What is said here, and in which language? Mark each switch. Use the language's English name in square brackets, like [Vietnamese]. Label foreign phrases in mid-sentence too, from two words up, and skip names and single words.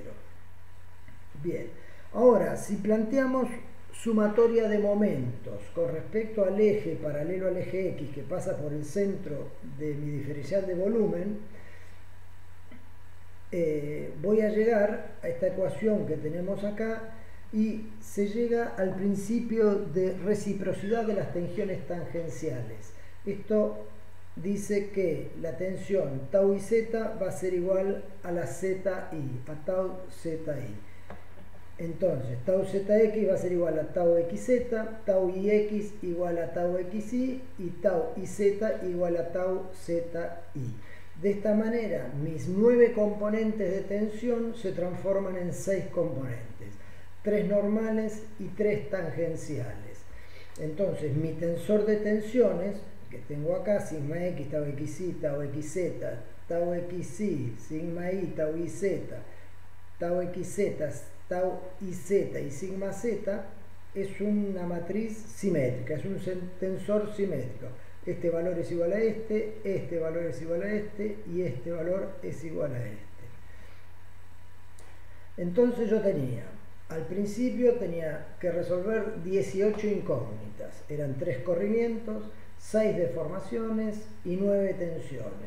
[Spanish] Bien, ahora, si planteamos sumatoria de momentos con respecto al eje paralelo al eje X que pasa por el centro de mi diferencial de volumen, voy a llegar a esta ecuación que tenemos acá y se llega al principio de reciprocidad de las tensiones tangenciales. Esto dice que la tensión tau y z va a ser igual a la zi, a tau zi. Entonces, tau zx va a ser igual a tau xz, tau ix igual a tau xy y tau iz igual a tau zi. De esta manera, mis 9 componentes de tensión se transforman en 6 componentes, 3 normales y 3 tangenciales. Entonces, mi tensor de tensiones, que tengo acá, sigma x, tau xy, tau xz, tau xy, sigma y, tau iz, tau xz, tau iz y sigma z, es una matriz simétrica, es un tensor simétrico. Este valor es igual a este valor es igual a este y este valor es igual a este. Entonces yo tenía Al principio tenía que resolver 18 incógnitas, eran 3 corrimientos, 6 deformaciones y 9 tensiones.